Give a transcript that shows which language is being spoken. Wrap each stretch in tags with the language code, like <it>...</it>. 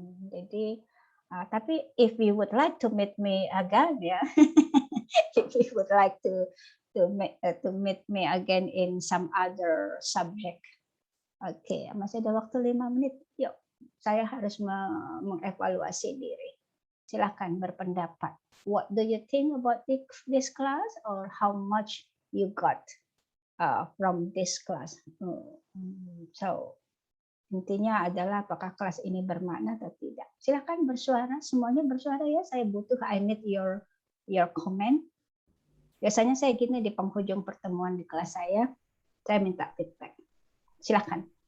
<id>Jadi tapi</id> <en>if you would like to meet me again ya, if you would like to meet me again in some other subject,</en> <id>oke, masih ada waktu 5 menit. Yuk, saya harus mengevaluasi diri. Silakan berpendapat.</id> <en>What do you think about this class, or how much you got from this class?</en> <id>So intinya adalah apakah kelas ini bermakna atau tidak. Silakan bersuara, semuanya bersuara ya. Saya butuh,</id> <en>I need your comment.</en> <id>Biasanya saya gini di penghujung pertemuan di kelas saya minta feedback. Silakan.</id>